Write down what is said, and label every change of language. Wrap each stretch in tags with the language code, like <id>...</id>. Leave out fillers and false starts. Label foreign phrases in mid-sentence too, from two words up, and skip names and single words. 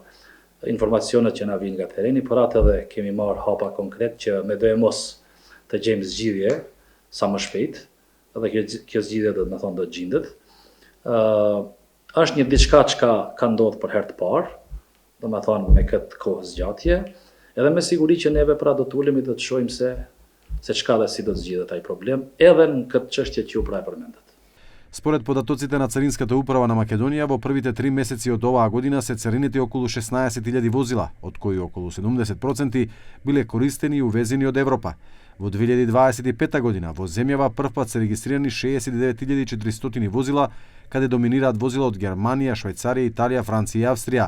<sq>Informacionet që na vinë nga tereni, por atë edhe kemi marrë hapa konkret që me do e mos të gjejmë zgjidhje sa më shpejt, edhe kjo zgjidhje do të thonë do gjendet. Është një diçka që ka ndodhur për herë të parë, do të thonë me këtë kohë zgjatje, edhe me siguri që neve pra do të ulemi dhe të shohim se çka dhe si do të zgjidhet ai problem, edhe në këtë çështje që ju pra e përmendet.</sq> <mk>Според податоците на Царинската управа на Македонија, во првите 3 месеци од оваа година се царинети околу 16.000 возила, од кои околу 70% биле користени и увезени од Европа. Во 2025 година во земјава првпат се регистрирани 69.400 возила, каде доминираат возила од Германија, Швајцарија, Италија, Франција и Австрија.</mk>